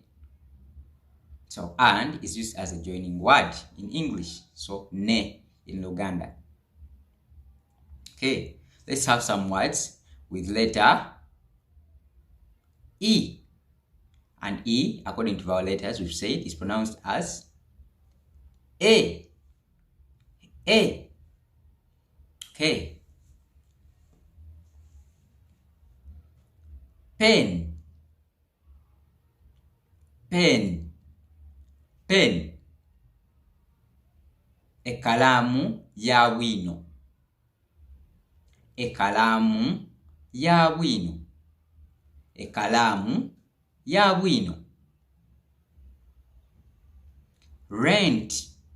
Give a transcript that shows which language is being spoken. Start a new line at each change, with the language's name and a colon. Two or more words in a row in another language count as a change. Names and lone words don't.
English: So and is used as a joining word in English. So ne in Luganda. Okay, let's have some words with letter E. And E, according to vowel letters, we've said is pronounced as A. A. Okay. Pen. Pen. Pen.
Ganda: Ekalamu ya bwino. Ekalamu ya bwino. Ekalamu ya bwino.
English: Rent.